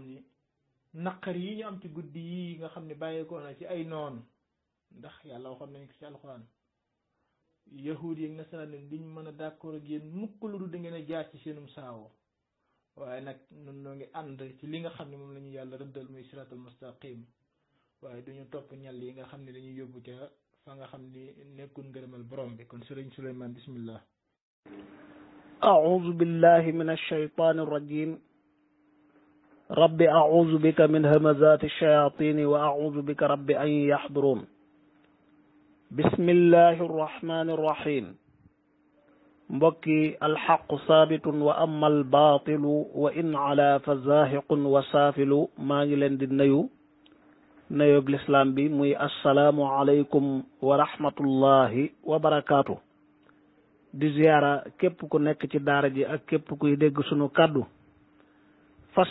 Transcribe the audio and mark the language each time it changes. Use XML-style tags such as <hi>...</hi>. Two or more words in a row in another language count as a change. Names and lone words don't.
<wo>ni naqar yi ñu am ci guddi yi nga xam ne bàyyeekoo na ci ay noon ndax yàlla waxoon nañ ko ci alxuraan yahuud yi ak nasaraan yi duñ mën a d'accord ak yéen mukk lu dul da ngeen a jaar ci seenum saawo waaye nag nun noo ngi ànd ci li nga xam ne moom la ñu yàlla rëddal muy</wo> <ar>صراط المستقيم</ar> <wo>waaye duñu topp ñal yi nga xam ne dañuy yóbbu ca fa nga xam ni nekkul ngërëmal borom bi kon sëriñ Souleymane bismillah</wo> <ar>أعوذ بالله من الشيطان الرجيم رب أعوذ بك من همزات الشياطين وأعوذ بك رب أن يحضرون بسم الله الرحمن الرحيم mbokki الحق ثابت وأما الباطل وإن علا فزاهق وسافل</ar> <wo>maa ngi leen di nuyu nuyoob lislaam bi muy</wo> <ar>السلام عليكم ورحمة الله وبركاته.</ar> <wo>di ziyaara képp ku nekk ci daara ji ak képp kuy dégg sunu kàddu fas</wo>